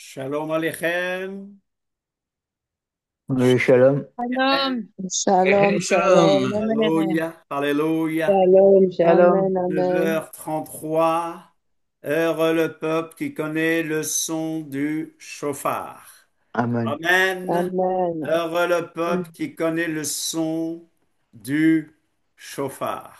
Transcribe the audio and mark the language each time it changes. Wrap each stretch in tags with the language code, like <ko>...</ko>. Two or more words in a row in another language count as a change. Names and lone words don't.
<he>Shalom Aleichem.</he> <fr>Oui, shalom. Shalom. Hey, Shalom, shalom. shalom. Amen. Alléluia. Alléluia. Shalom, Shalom. Amen, amen. 9h33. Heureux le peuple qui connaît le son du chauffard. Amen. Amen. Amen. Heureux le peuple qui connaît le son du chauffard.</fr>